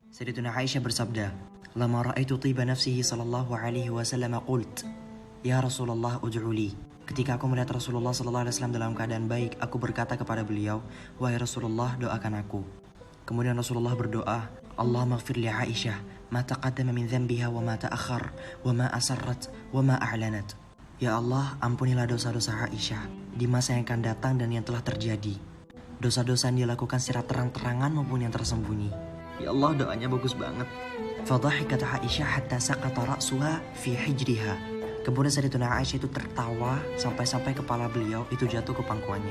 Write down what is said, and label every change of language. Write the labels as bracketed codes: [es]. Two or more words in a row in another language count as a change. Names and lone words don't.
[ar] Sayyidatuna Aisyah bersabda, "لما رأيت طيب نفسه صلى الله عليه وسلم قلت، يا رسول الله ادع لي." [id] Ketika aku melihat Rasulullah [ar] صلى الله عليه وسلم [id] dalam keadaan baik, aku berkata kepada beliau, "Wahai Rasulullah, doakan aku." Kemudian Rasulullah berdoa, [ar] "اللهم اغفر لعائشة ما تقدم من ذنبها وما تأخر وما أسرت وما أعلنت." [id] Ya Allah, ampunilah dosa-dosa Aisyah di masa yang akan datang dan yang telah terjadi. Dosa-dosa yang dilakukan secara terang-terangan maupun yang tersembunyi. Ya Allah, doanya bagus banget. [ar] فضحكت عائشة حتى سقط رأسها في حجرها. [id] Kemudian Sayyidatuna Aisyah itu tertawa sampai-sampai kepala beliau itu jatuh ke pangkuannya.